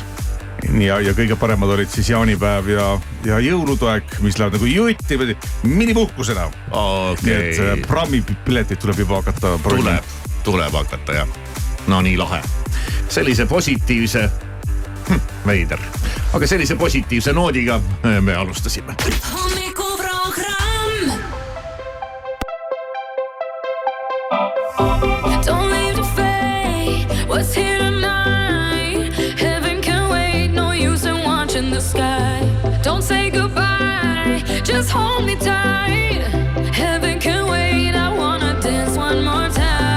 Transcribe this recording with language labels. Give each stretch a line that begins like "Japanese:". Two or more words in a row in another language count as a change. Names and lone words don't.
Estonian: Ja kõige paremad olid siis jaanipäev ja jõulutoek, mis läheb nagu jutti minipuhkusena. Nii et Prami piletid tuleb juba hakata. Tuleb hakata jah. No nii lahe. Sellise positiivse, veider, aga sellise positiivse noodiga me alustasime. Hommikuprogramm.
English: Don't leave the fate, what's here tonight? Heaven can wait, no use in watching the sky. Don't say goodbye, just hold me tight. Heaven can wait, I wanna dance one more time.